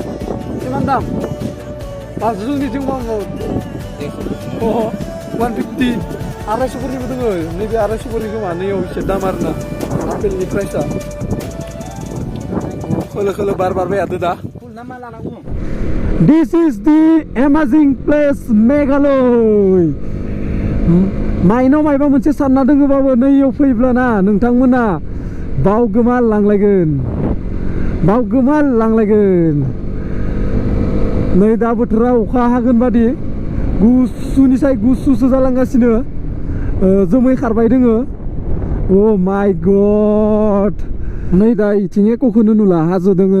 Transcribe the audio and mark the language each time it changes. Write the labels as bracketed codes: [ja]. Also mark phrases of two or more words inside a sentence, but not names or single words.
[brx] इमान दाम आरो जोंनिथिं मावो अ 150 250फोरनिबो दोङो नैबे 250फोरनि खोमा नैयाव एसे दाम आरोना [en] appleनि priceआ [brx] खोलो खोलो बार बारबाय थादो दा फुल ना मा लानांगौ [en] This is the amazing place [brx] मेघालय माइनाव मायबा मोनसे सानना दोङोबाबो नैयाव फैब्लाना नोंथांमोना बावगोमालांलायगोन नै दा बोथोरा अखा हागोन बादि गुसुनिसाय गुसुसो जालांगासिनो जोमै खारबाय दोङो अ [en] my God [brx] नै दा इथिं एक'खौनो नुला हाजो दोङो